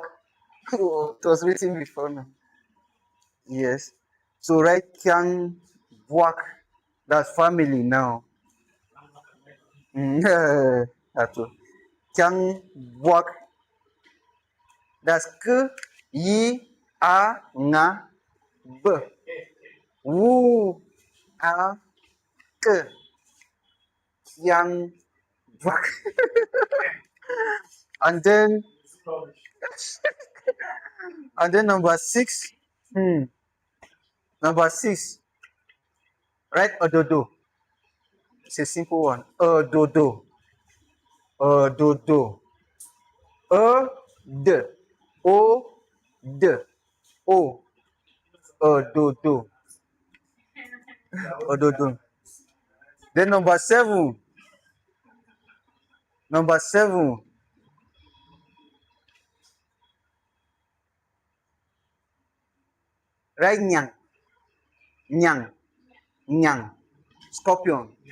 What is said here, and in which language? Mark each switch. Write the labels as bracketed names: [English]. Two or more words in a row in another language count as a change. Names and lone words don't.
[English] Oh, it was written before now. Yes. So right Kyang Wak. That's family now. That's Kyang Wak. That's K Y A Nga B. Wu A K. Kyang Wak. And then number 6. Number 6, right? Ododo. It's a simple one. Ododo. Ododo. D. O. D. O. Ododo. Ododo. Then number 7. Number 7. Right? Nyang. Nyang. Nyang. Scorpion.